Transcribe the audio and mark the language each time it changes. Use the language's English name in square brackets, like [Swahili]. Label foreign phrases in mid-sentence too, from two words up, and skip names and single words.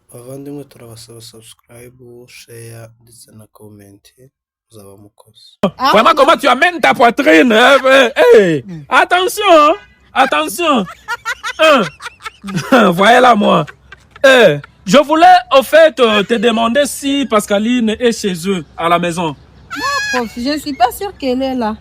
[Kinyarwanda] Bavandimwe turabasaba [English] subscribe, share [Kinyarwanda] ndetse na comment. Muzaba mukoze. [French] Vraiment, comment tu amènes ta poitrine? Hey, attention, attention. Voilà moi. Je voulais au fait te demander si Pascaline est chez eux à la maison. Non, prof, je ne suis pas sûre qu'elle est là.